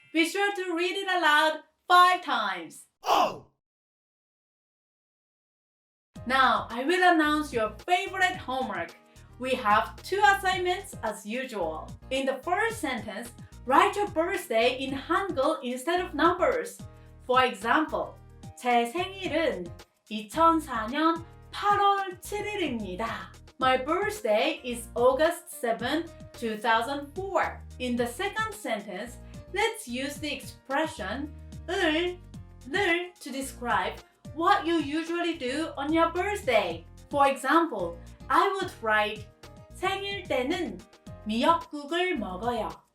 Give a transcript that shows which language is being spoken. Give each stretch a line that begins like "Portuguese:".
English: Be sure to read it aloud 5 times. Now, I will announce your favorite homework. We have 2 assignments as usual. In the first sentence, write your birthday in Hangul instead of numbers. For example,
Korean: 제 생일은 2004년 8월 7일입니다.
English: My birthday is August 7, 2004. In the second sentence, let's use the expression 을 to describe what you usually do on your birthday. For example, I would write
Korean: 생일 때는 미역국을 먹어요.